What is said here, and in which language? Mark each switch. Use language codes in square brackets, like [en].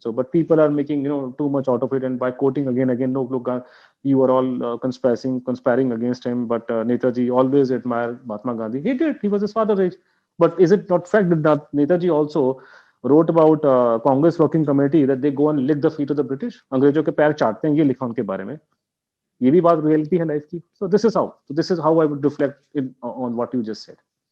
[en] So, but people are making too much out of it, and by quoting again, no, look, you are all conspiring against him. But Netaji always admired Mahatma Gandhi. He did. He was his father's age. But is it not fact that Netaji also wrote about Congress Working Committee that they go and lick the feet of the British? [hi] अंग्रेजों के पैर चाटते हैं, ये लिखा उनके बारे में. ये भी बात reality है life की. [en] So this is how I would reflect on what you just said.